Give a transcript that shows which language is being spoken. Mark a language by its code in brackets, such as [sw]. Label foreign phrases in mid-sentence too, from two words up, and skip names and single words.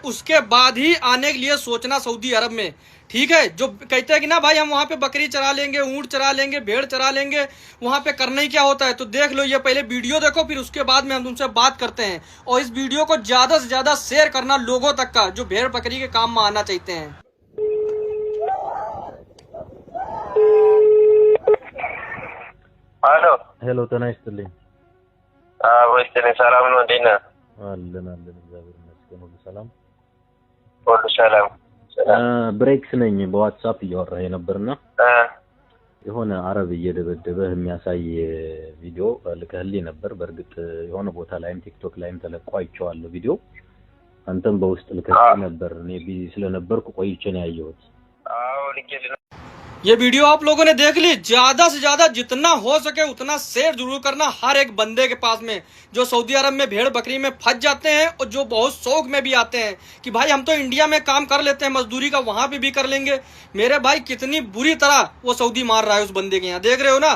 [hi] उसके बाद ही आने के लिए सोचना सऊदी अरब में, ठीक है। जो कहते हैं कि ना भाई हम वहां पे बकरी चरा लेंगे, ऊंट चरा लेंगे, भेड़ चरा लेंगे, वहां पे करना ही क्या होता है। तो देख लो, ये पहले वीडियो देखो, फिर उसके बाद में हम तुमसे बात करते हैं। और इस वीडियो को ज्यादा से ज्यादा शेयर करना लोगों तक का, जो भेड़ बकरी के काम में आना चाहते हैं। [am] አሎ ሄሎ ጤና ይስጥልኝ። ወይስ ሰላም ነው? እንዴት ነህ? አለን እግዚአብሔር ይመስገን ሁሉ ሰላም ሁሉ ሰላም። ብሬክስ ነኝ። በዋትስአፕ እያወራህ ነበርና የሆነ አረብ እየደበደበህ የሚያሳይ ቪዲዮ ልከህልኝ ነበር። በእርግጥ የሆነ ቦታ ላይም ቲክቶክ ላይም ተለቆ አይቼዋለሁ ቪዲዮ። አንተም በውስጥ ልከህልኝ ነበር። እኔ ቢዚ ስለነበርኩ ቆይቼ ነው ያየሁት። አዎ ልኬልህ። [hi] ये वीडियो आप लोगों ने देख ली। ज्यादा से ज्यादा जितना हो सके उतना शेयर जरूर करना हर एक बंदे के पास में, जो सऊदी अरब में भेड़ बकरी में फंस जाते हैं और जो बहुत शौक में भी आते हैं कि भाई हम तो इंडिया में काम कर लेते हैं, मजदूरी का वहां पे भी कर लेंगे। मेरे भाई कितनी बुरी तरह वो सऊदी मार रहा है उस बंदे के यहाँ, देख रहे हो ना।